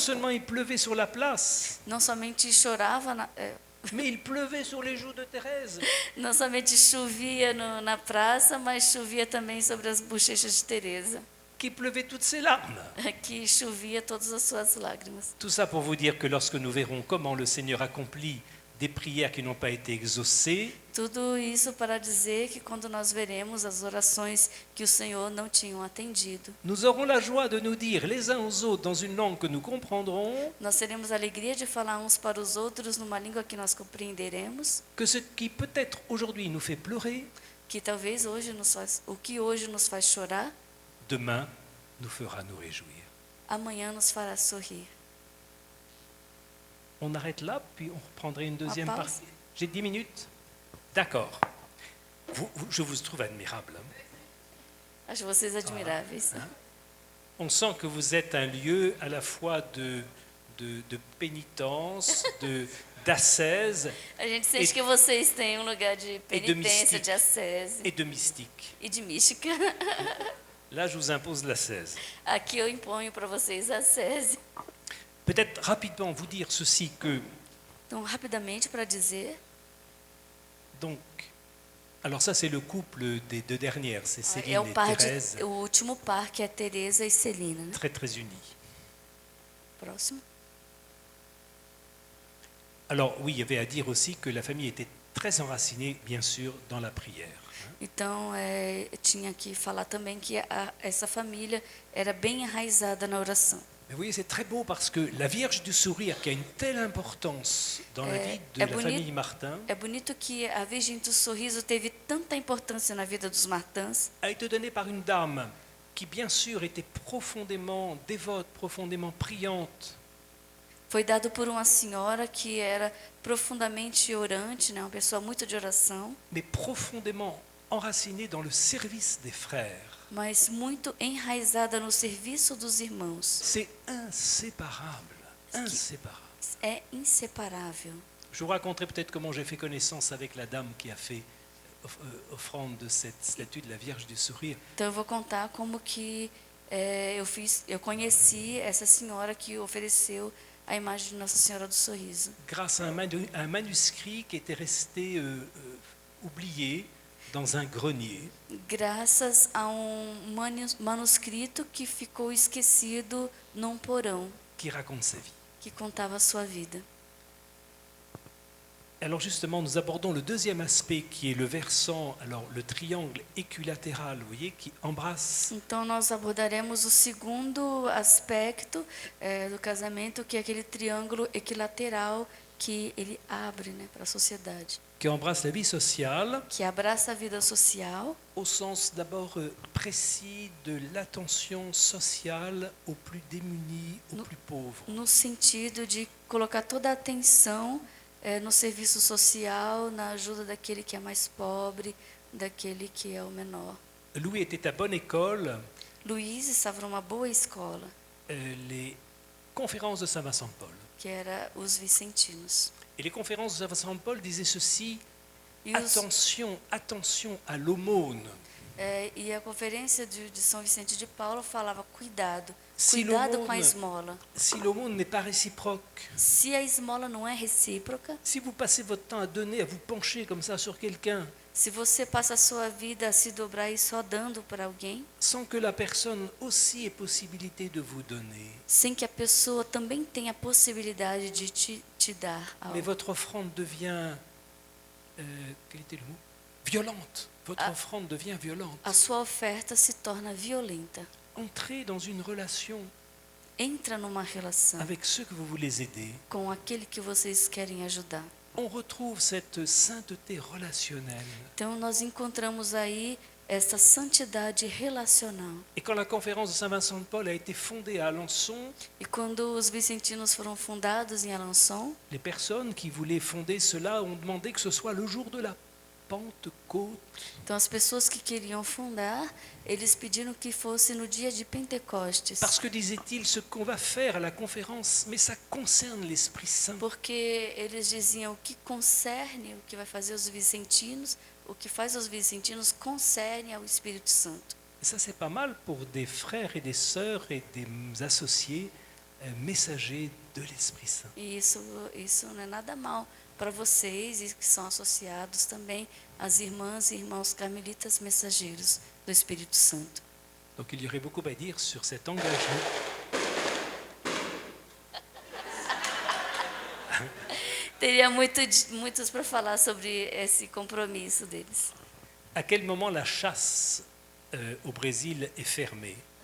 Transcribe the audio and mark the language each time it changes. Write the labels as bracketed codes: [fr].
[fr] seulement il pleuvait sur la place, [pt] Não somente chorava, [fr] mais il pleuvait sur les joues de Thérèse. [pt] não somente chovia na praça, mas chovia também sobre as bochechas de Teresa, [fr] Qui pleuvait toutes ses larmes. [pt] que chovia todas as suas lágrimas. [fr] Tout ça pour vous dire que lorsque nous verrons comment le Seigneur accomplit des prières qui n'ont pas été exaucées, [pt] Tudo isso para dizer que quando nós veremos as orações que o Senhor não tinham atendido, [fr] nous aurons la joie de nous dire les uns aux autres dans une langue que nous comprendrons [pt] nós teremos a alegria de falar uns para os outros numa língua que nós compreenderemos, [fr] que ce qui peut-être aujourd'hui nous fait pleurer, [pt] que talvez o que hoje nos faz chorar, [fr] demain nous fera nous réjouir. [pt] amanhã nos fará sorrir. [fr] On arrête là, puis on reprendrait une deuxième pause. partie. J'ai 10 minutes. D'accord. Je vous trouve admirable. [pt] Acho vocês admiráveis. [fr] On sent que vous êtes un lieu à la fois de pénitence, d'ascèse [pt] A gente sente que vocês têm um lugar de penitência, [fr] mystique. [pt] de ascese [fr] et de mystique. [pt] e de mística. [fr] Là, je vous impose l'ascèse. [pt] Aqui eu imponho para vocês a ascese. [fr] Peut-être rapidement vous dire ceci que, [pt] Então, rapidamente para dizer, [fr] donc, alors ça c'est le couple des deux dernières, c'est Céline [pt] é o [fr] et Thérèse, [pt] o último par, que é Teresa e Celina, né? [fr] très très unis. [pt] Próximo. [fr] Alors oui, il y avait à dire aussi que la famille était très enracinée, bien sûr, dans la prière. [pt] Então, tinha que falar também que essa família era bem enraizada na oração. [fr] Mais vous voyez, c'est très beau parce que la Vierge du Sourire, qui a une telle importance dans la vie de la famille Martin, [pt] É bonito que a Virgem do Sorriso teve tanta importância na vida dos Martins. [fr] a été donnée par une dame qui, bien sûr, était profondément dévote, profondément priante, [pt] Foi dado por uma senhora que era profundamente orante, né? Uma pessoa muito de oração, [fr] mais profondément enracinée dans le service des frères. [pt] mas muito enraizada no serviço dos irmãos. [fr] C'est inséparable, inséparable. [pt] É inseparável. [fr] Je vous raconterai peut-être comment j'ai fait connaissance avec la dame qui a fait offrande de cette statue de la Vierge du Sourire. [pt] Então eu vou contar como que eu conheci essa senhora que ofereceu a imagem de Nossa Senhora do Sorriso. [fr] Grâce à un manuscrit qui était resté oublié dans un grenier. [pt] Graças a manuscrito que ficou esquecido num porão, [fr] Qui raconte sa vie. [pt] que contava a sua vida. [fr] Alors justement, nous abordons le deuxième aspect qui est le versant, alors le triangle équilatéral, vous voyez, qui embrasse [pt] Então nós abordaremos o segundo aspecto do casamento, que é aquele triângulo equilateral que ele abre, né, para a sociedade, [fr] la vie sociale, [pt] que abraça a vida social, [fr] au sens d'abord précis de l'attention sociale aux plus démunis, aux plus pauvres. [pt] no sentido de colocar toda a atenção no serviço social, na ajuda daquele que é mais pobre, daquele que é o menor. [fr] Louis était à bonne école, [pt] Luiz estava numa boa escola, [fr] les conférences de Saint Vincent de Paul. [pt] que era os vicentinos. [fr] Et les conférences de Saint Vincent de Paul disaient ceci: [pt] E, os, [fr] attention à l'aumône. [pt] e a conferência de São Vicente de Paulo falava cuidado, Se cuidado com a [fr] l'aumône- [pt] esmola. [fr] Si l'aumône n'est pas réciproque, [pt] Se a esmola não é recíproca, [fr] si vous passez votre temps à donner, à vous pencher comme ça sur quelqu'un, [pt] se você passa a sua vida a se dobrar e só dando para alguém, [fr] sans que la personne aussi ait possibilité de vous donner, [pt] sem que a pessoa também tenha a possibilidade de te dar [fr] mais [pt] algo. [fr] votre offrande devient, quel était le mot? Violente. Votre Ah. offrande devient violente. [pt] A sua oferta se torna violenta. [fr] Entrez dans une relation [pt] Entra numa relação [fr] avec ceux que vous voulez aider. [pt] com aquele que vocês querem ajudar. [fr] On retrouve cette sainteté relationnelle. [pt] Então nós encontramos aí essa santidade relacional. [fr] Et quand la conférence de Saint Vincent de Paul a été fondée à Alençon, [pt] E quando os vicentinos foram fundados em Alençon, [fr] les personnes qui voulaient fonder cela ont demandé que ce soit le jour de la Pentecôte. [pt] então as pessoas que queriam fundar, eles pediram que fosse no dia de Pentecostes. [fr] Parce que, disait-il, ce qu'on va faire à la conférence, mais ça concerne l'Esprit Saint. [pt] Porque eles diziam o que concerne, o que vai fazer os vicentinos, o que faz os vicentinos concerne ao Espírito Santo. [fr] Et ça, c'est pas mal pour des frères et des sœurs et des associés messagers de l'Esprit Saint. [pt] E isso não é nada mal para vocês e que são associados também as irmãs e irmãos carmelitas mensageiros do Espírito Santo. [fr] Donc il y aurait beaucoup à dire sur cet engagement. [pt] Teria muitos para falar sobre esse compromisso deles. [fr] À quel moment la chasse au Brésil est fermée?